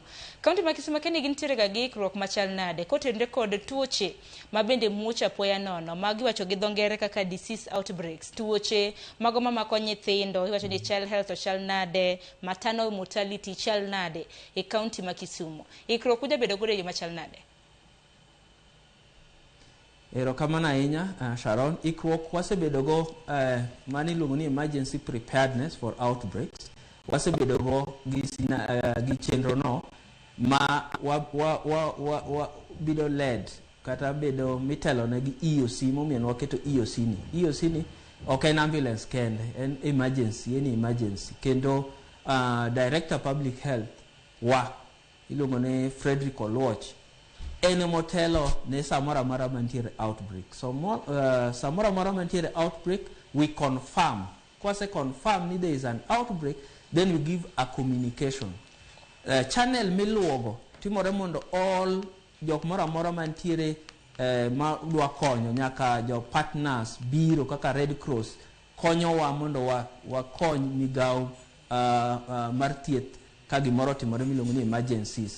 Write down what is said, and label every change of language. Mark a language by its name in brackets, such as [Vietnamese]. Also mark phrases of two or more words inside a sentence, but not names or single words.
[Luo (Kenya and Tanzania)] Kaunti ma Kisumo keni gintiere ga gi ikruok machal nade kotenre kod tuoche ma bende muoch apoya nono magi wacho gi dho ngere kaka [English] disease outbreaks, [Luo (Kenya and Tanzania)] tuoche mago mamako nyithindo iwacho ni [English] child health [Luo (Kenya and Tanzania)] chal nade, [English] maternal mortality [Luo (Kenya and Tanzania)] chal nade e kaunti ma Kisumo. Ikruok kuja bedo godo machal nade? Erokamano ahinya Sharon. Ikruok wasebedo go mani luongo ni [English] emergency preparedness for outbreaks. [Luo (Kenya and Tanzania)] Wasebedo go gi chenro no ma bido led kata bedo mitelo ne gi EOC, momiyo waketo EOC ni. EOC ni ok en ambulance kende, en emergency, kendo [English] Director Public Health [Luo (Kenya and Tanzania)] iluongo ne Frederick Oluoch en motelo ne samora mara mantiere outbreak. So samora mara mantiere outbreak, [English] we confirm. [Luo (Kenya and Tanzania)] Kwase confirm ni [English] there is an outbreak, then we give a communication. [Luo (Kenya and Tanzania)] Channel miluogo timore mondo all jok mora mantiere ma dwa konyo, nyaka jo partners biro kaka Red Cross konyowa mondo wakony migawo mar thieth ka gimoro timore miluongo ni emergencies.